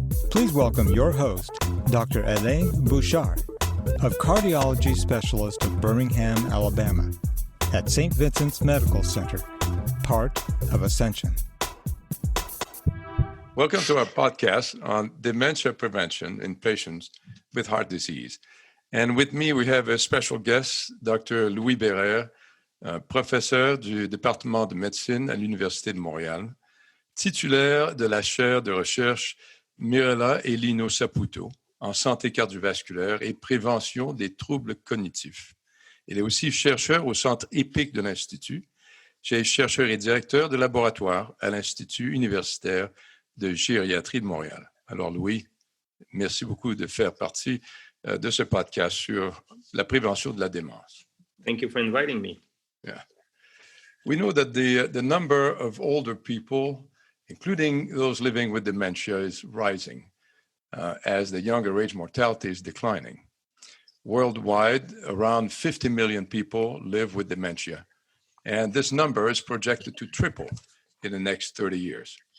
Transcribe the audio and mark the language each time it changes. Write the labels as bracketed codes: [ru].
[en] Please welcome your host, Dr. Alain Bouchard of Cardiology Specialists of Birmingham, Alabama, at St. Vincent's Medical Center, part of Ascension. Welcome to our podcast on dementia prevention in patients with heart disease. And with me, we have a special guest, Dr. [fr] Louis Bherer, professeur du département de médecine à l'Université de Montréal, titulaire de la chaire de recherche Mirella et Lino Saputo en santé cardiovasculaire et prévention des troubles cognitifs. Il est aussi chercheur au centre EPIC de l'Institut. Il est chercheur et directeur de laboratoire à l'Institut universitaire de gériatrie de Montréal. Alors Louis, merci beaucoup de faire partie de ce podcast sur la prévention de la démence. [en] Thank you for inviting me. Yeah. We know that the number of older people, including those living with dementia, is rising as the younger age mortality is declining. Worldwide, around 50 million people live with dementia, and this number is projected to triple in the next 30 years.